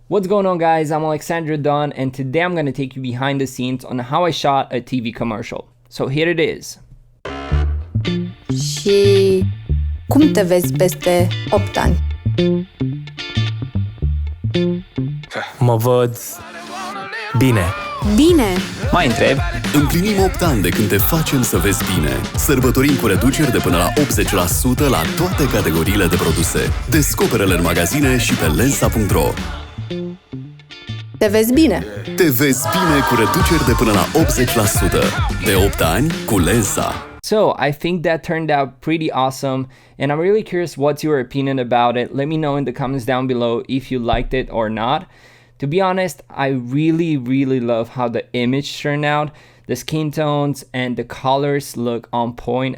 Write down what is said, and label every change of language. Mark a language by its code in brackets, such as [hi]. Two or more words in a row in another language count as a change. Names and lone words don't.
[en] What's going on, guys? I'm Alexandru Don, and today I'm going to take you behind the scenes on how I shot a TV commercial. So here it is. [ro] Și cum te vezi peste 8 ani? Mă văd bine. Bine! Mai întreb. Împlinim 8 ani de când te facem să vezi bine. Sărbătorim cu reduceri de până la 80% la toate categoriile de produse. Descoperă-le în magazine și pe lensa.ro. Te vezi bine! Te vezi bine cu reduceri de până la 80%. De 8 ani cu Lensa. [en] So I think that turned out pretty awesome, and I'm really curious what's your opinion about it. Let me know in the comments down below if you liked it or not. To be honest, I really love how the image turned out. The skin tones and the colors look on point.